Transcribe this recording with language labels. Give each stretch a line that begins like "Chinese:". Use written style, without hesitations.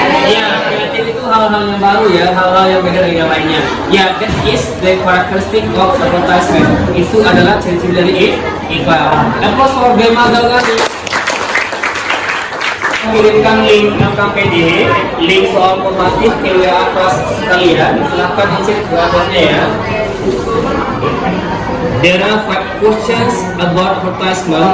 Indonesian: Ya, kreatif itu hal-hal yang baru ya, hal-hal yang beda dari yang lainnya.
English: Ya, that is the characteristic of advertisement.
Indonesian: Itu adalah ciri-ciri dari iklan.
English: Applause for Bema Galgani.
Indonesian: Kirimkan link KPD, link soal formatif ke WA kelas kalian. Silahkan isi jawabannya ya.
English: There are 5 questions about advertisement.